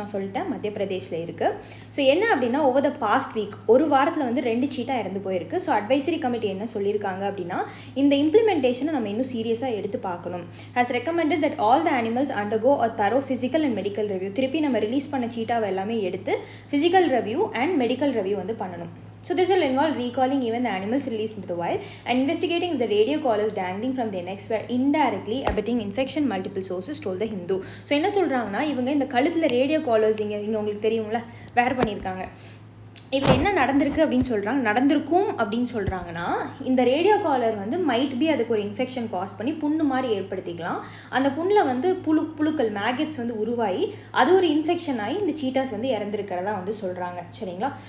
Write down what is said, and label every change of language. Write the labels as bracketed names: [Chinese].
[Tamil] நான் சொல்லிட்டேன் மத்திய பிரதேஷில் இருக்குது. ஸோ என்ன அப்படின்னா [English] over the past week [Tamil] ஒரு வாரத்தில் 2 cheetah இறந்து போயிருக்கு. ஸோ அட்வைசரி கமிட்டி என்ன சொல்லியிருக்காங்க அப்படின்னா இந்த இம்ப்ளிமெண்டேஷனை நம்ம இன்னும் சீரியஸாக எடுத்து பார்க்கணும். [English] Has recommended that all the animals undergo a thorough physical and medical review. [Tamil] திருப்பி நம்ம ரிலீஸ் பண்ண சீட்டாவை எல்லாமே எடுத்து [English] physical review and medical review [Tamil] பண்ணணும். [English] So this will involve recalling even the animals released into the wild and investigating if the radio collars dangling from their necks were indirectly abetting infection, multiple sources told the Hindu. [Tamil] So என்ன சொல்றாங்கன்னா இவங்க இந்த கழுத்துல radio callers இங்க உங்களுக்கு தெரியும்ல வேர் பண்ணியிருக்காங்க. இதில் என்ன நடந்திருக்கு அப்படின்னு சொல்கிறாங்க, நடந்திருக்கும் அப்படின்னு சொல்கிறாங்கன்னா, இந்த ரேடியோ காலர் வந்து [English] might be [Tamil] அதுக்கு ஒரு இன்ஃபெக்ஷன் காஸ் பண்ணி புண்ணு மாதிரி ஏற்படுத்திக்கலாம். அந்த புண்ணில் வந்து புழுக்கள் மேகட்ஸ் வந்து உருவாகி அது ஒரு இன்ஃபெக்ஷன் ஆகி இந்த சீட்டாஸ் வந்து இறந்துருக்கிறதா வந்து சொல்கிறாங்க. சரிங்களா?